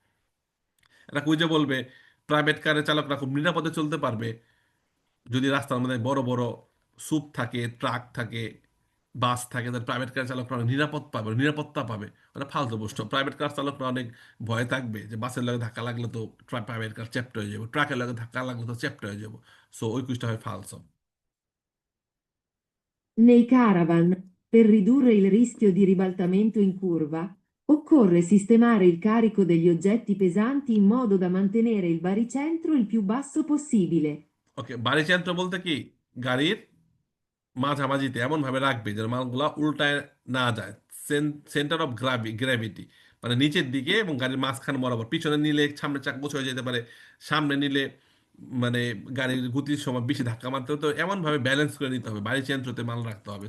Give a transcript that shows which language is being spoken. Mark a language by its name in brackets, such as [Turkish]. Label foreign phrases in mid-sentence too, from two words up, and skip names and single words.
[Bangla] এটা কুইজে বলবে প্রাইভেট কারের চালকরা খুব নিরাপদে চলতে পারবে যদি রাস্তার মধ্যে বড় বড় সুপ থাকে, ট্রাক থাকে, বাস থাকে, তাহলে [English] private car [Bangla] চালকরা অনেক নিরাপদ পাবে, নিরাপত্তা পাবে। ওটা ফালতু প্রশ্ন। [English] private car [Bangla] চালকরা অনেক ভয় থাকবে যে বাসের লগে ধাক্কা লাগলে তো [English] private car [Bangla] চ্যাপ্ট হয়ে যাবে, ট্রাকের লগে ধাক্কা লাগলে তো চ্যাপ্ট হয়ে যাবো। সো ওই কুইজটা হয় ফালসো। [Italian] Nei caravan, per ridurre il rischio di ribaltamento in curva, occorre sistemare il carico degli oggetti pesanti in modo da mantenere il baricentro il più basso possibile. [Bangla] ওকে, বাড়িযন্ত্র বলতে কি? গাড়ির মাঝামাঝিতে এমন ভাবে রাখবে যেন মালগুলা উল্টায় না যায়। [English] centre of gravity, [Bangla] মানে নিচের দিকে, এবং গাড়ির মাঝখান বরাবর। পিছনে নিলে সামনে চাক গোছ হয়ে যেতে পারে, সামনে নিলে মানে গাড়ির গতির সময় বেশি ধাক্কা মারতে হতো, এমন ভাবে ব্যালেন্স করে নিতে হবে, বাড়ি যন্ত্রতে মাল রাখতে হবে।